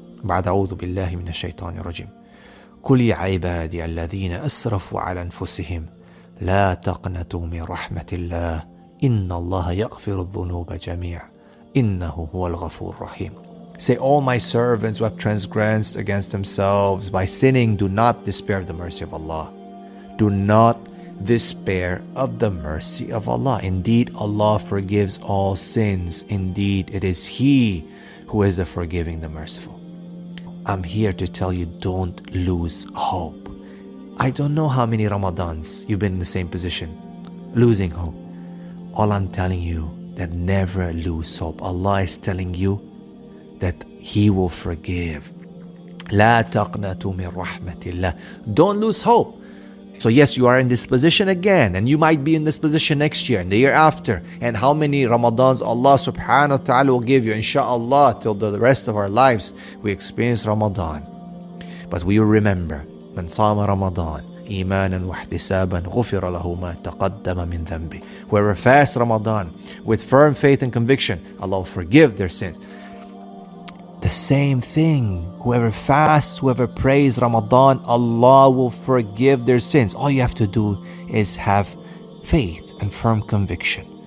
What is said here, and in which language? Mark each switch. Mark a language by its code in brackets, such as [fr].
[ar] بعد أعوذ بالله من الشيطان الرجيم. قل يا عبادي الذين أسرفوا على أنفسهم لا تقنطوا من رحمة الله إن الله يغفر الذنوب جميعا إنه هو الغفور الرحيم. [en] Say, all my servants who have transgressed against themselves by sinning, do not despair of the mercy of Allah. Do not despair of the mercy of Allah. Indeed, Allah forgives all sins. Indeed, it is He who is the forgiving, the merciful. I'm here to tell you, don't lose hope. I don't know how many Ramadans you've been in the same position, losing hope. All I'm telling you, that never lose hope. Allah is telling you that He will forgive. [ar] لا تقنطوا من رحمة الله. [en] Don't lose hope. So yes, you are in this position again, and you might be in this position next year and the year after. And how many Ramadans Allah subhanahu wa ta'ala will give you, inshallah, till the rest of our lives we experience Ramadan. But we will remember, [ar] من صام رمضان إيمانا واحتسابا غفر له ما تقدم من ذنبه. [en] Whoever fasts Ramadan with firm faith and conviction, Allah will forgive their sins. The same thing, whoever fasts, whoever prays Ramadan, Allah will forgive their sins. All you have to do is have faith and firm conviction.